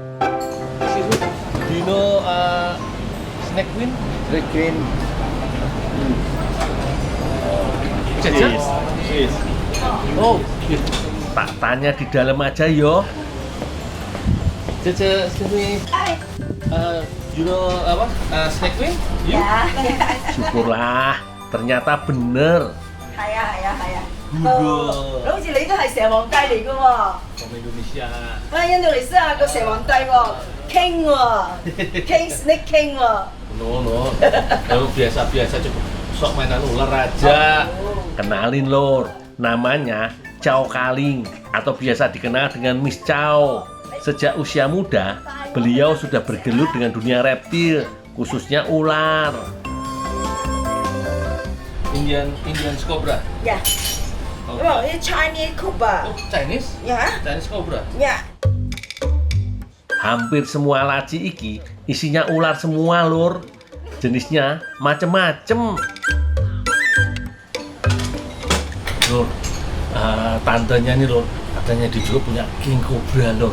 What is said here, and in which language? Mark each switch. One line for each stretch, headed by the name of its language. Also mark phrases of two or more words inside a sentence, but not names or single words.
English: Dino Snake Queen? Snake Queen. Cheese.
Indonesian: Oh, tak tanya di dalam aja yo. Cece, sini.
English: You know apa? Snake Queen?
Indonesian: Ya. Syukurlah, ternyata bener.
Cantonese: 係啊係啊係啊。
Indonesian: Udah.
Cantonese: 好似你都係蛇皇帝嚟㗎喎。
Indonesian: Sama Indonesia.
Cantonese: 印度尼西亞個蛇皇帝喎，King 喎 ，
English: King Snake King
Cantonese: 喎。
English: No.
Indonesian: Kamu biasa-biasa cukup sok mainan ular aja. Kenalin, Lur. Namanya Chow Kaling atau biasa dikenal dengan Miss Chow. Sejak usia muda, beliau sudah bergelut dengan dunia reptil, khususnya ular.
English: Indian Cobra.
Cantonese: 呀，因為啲
English: Chinese Cobra。 Oh, Chinese?
Cantonese: 呀
English: Chinese Cobra.
Cantonese: 呀。
Indonesian: Hampir semua laci iki isinya ular semua, Lur. Jenisnya macem-macem. Lur, tantenya nih, Lur, katanya dia juga punya King Cobra, Lur.